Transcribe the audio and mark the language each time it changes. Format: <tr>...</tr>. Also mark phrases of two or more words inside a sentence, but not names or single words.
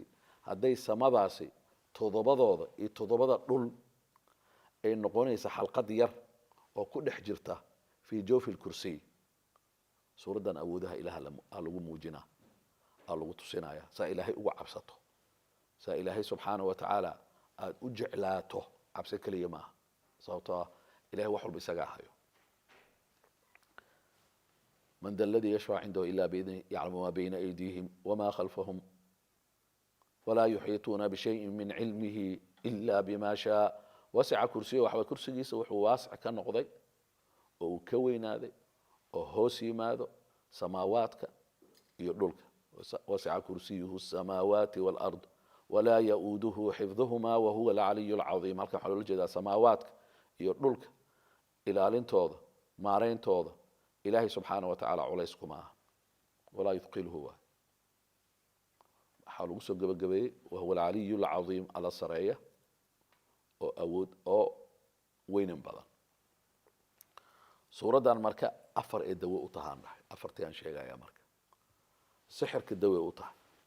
<so>hadday samadaasi toddobadooda iyo toddobada dhul ay noqonaysa xalqad yar oo ku dhex jirta</so> <ar>في جوف الكرسي</ar> <so>suuraddan awoodaha ilaah aa lagu muujinaa aa lagu tusinaya saa ilaahay uga cabsato saa ilaahay</so> <ar>سبحانه وتعالى</ar> <so>aada u jeclaato cabsi keliya maaha sababtoo ah ilahay wax walba isagaa hayo</so> <ar>من ذا الذي يشفع عنده إلا بإذنه يعلم ما بين أيديهم وما خلفهم ولا يحيطون بشيء من علمه إلا بما شاء وسع كرسيه وحوى</ar> <so>كرسيgiisa wuxuu waasic ka noqday oo uu ka weynaaday oo hoos yimaado samaawaadka iyo dhulka</so> <ar>وسع كرسيه السماوات والأرض ولا يؤوده حفظهما وهو العلي العظيم</ar> <so>halkan waxaa loola jeedaa samaawaadka iyo dhulka ilaalintooda maarayntooda ilaahay</so> <ar>سبحانه وتعالى</ar> <so>culays kuma aha</so> <ar>ولا يثقله</ar> <so>waay waxaa lagu soo gebagabeeyey</so> <ar>وهو العلي العظيم</ar> <so>alla sareeya oo awood oo weynan badan suuraddan marka 4 ee dawo u tahaan dhahay 4tii aan sheegaya marka sixirka dawe u tahay</so>